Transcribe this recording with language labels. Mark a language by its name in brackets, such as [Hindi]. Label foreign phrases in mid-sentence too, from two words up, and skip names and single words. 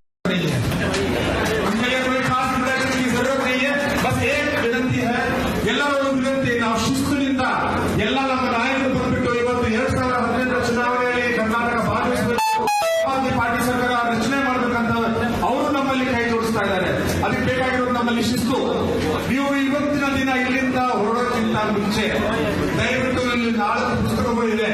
[Hindi] हमके लिए कोई खास इंटरेक्शन की जरूरत नहीं है। बस एक विनंती है, [Kannada] ಎಲ್ಲರೂ ವಿನಂತಿ, ನಾವು ಶಿಸ್ತುನಿಂದ ಎಲ್ಲ ನಮ್ಮ ನಾಯಕರು ಬಂದ್ಬಿಟ್ಟು ಇವತ್ತು 2018 ಚುನಾವಣೆಯಲ್ಲಿ ಕರ್ನಾಟಕ ಭಾಗವಹಿಸಬೇಕು, ಪಾರ್ಟಿ ಸರ್ಕಾರ ರಚನೆ ಮಾಡಬೇಕಂತ ಅವರು ನಮ್ಮಲ್ಲಿ ಕೈ ಜೋಡಿಸ್ತಾ ಇದ್ದಾರೆ. ಅದಕ್ಕೆ ಬೇಕಾಗಿರೋದು ನಮ್ಮಲ್ಲಿ ಶಿಸ್ತು. ನೀವು ಇವತ್ತಿನ ದಿನ ಇಲ್ಲಿಂದ ಹೊರಡೋಕ್ಕಿಂತ ಮುಂಚೆ ದಯವಿಟ್ಟು ಇಲ್ಲಿ 4 ಪುಸ್ತಕಗಳಿವೆ.